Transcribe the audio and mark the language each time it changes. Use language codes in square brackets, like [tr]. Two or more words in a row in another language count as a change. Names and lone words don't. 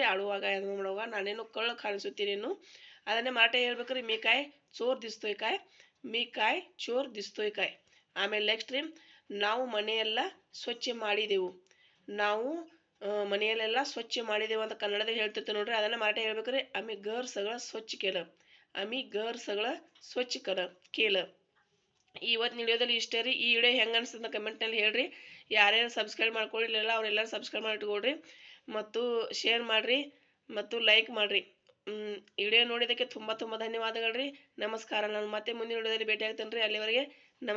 [kn] ಆಡುವಾಗ ಏನು ಮಾಡುವಾಗ ನಾನೇನು ಕಳ್ಳ ಕಾಣಿಸುತ್ತೀನೇನು. ಅದನ್ನೇ ಮರಾಠಿ ಹೇಳ್ಬೇಕ್ರಿ, [mr] मी काय चोर दिसतोय काय. मी काय चोर दिसतोय काय. [kn] ಆಮೇಲೆ ನೆಕ್ಸ್ಟ್ ರೀ, ನಾವು ಮನೆಯೆಲ್ಲ ಸ್ವಚ್ಛ ಮಾಡಿದೆವು. ನಾವು ಮನೆಯಲ್ಲೆಲ್ಲ ಸ್ವಚ್ಛ ಮಾಡಿದೆವು ಅಂತ ಕನ್ನಡದಲ್ಲಿ ಹೇಳ್ತಿರ್ತೇವೆ ನೋಡ್ರಿ. ಅದನ್ನ ಮರಾಠಿ ಹೇಳ್ಬೇಕ್ರಿ, [mr] आम्ही घर सगळं स्वच्छ केलं. आम्ही घर सगळं स्वच्छ केलं. [kn] ಇವತ್ತಿನ ವಿಡಿಯೋದಲ್ಲಿ ಇಷ್ಟೇ ರೀ. ಈ ವಿಡಿಯೋ ಹೆಂಗೆ ಅನಿಸ್ತದೆ ಕಮೆಂಟ್ನಲ್ಲಿ ಹೇಳ್ರಿ. ಯಾರ್ಯಾರು ಸಬ್ಸ್ಕ್ರೈಬ್ ಮಾಡ್ಕೊಳ್ಳಿಲ್ಲ ಅವರೆಲ್ಲರೂ ಸಬ್ಸ್ಕ್ರೈಬ್ ಮಾಡಿ ಇಟ್ಕೊಳ್ರಿ ಮತ್ತು ಶೇರ್ ಮಾಡಿರಿ ಮತ್ತು ಲೈಕ್ ಮಾಡಿರಿ. ವಿಡಿಯೋ ನೋಡಿದ್ದಕ್ಕೆ ತುಂಬ ಧನ್ಯವಾದಗಳು ರೀ. ನಮಸ್ಕಾರ. ನಾನು ಮತ್ತೆ ಮುಂದಿನ ವಿಡಿಯೋದಲ್ಲಿ ಭೇಟಿ ಆಗ್ತೇನೆ ರೀ.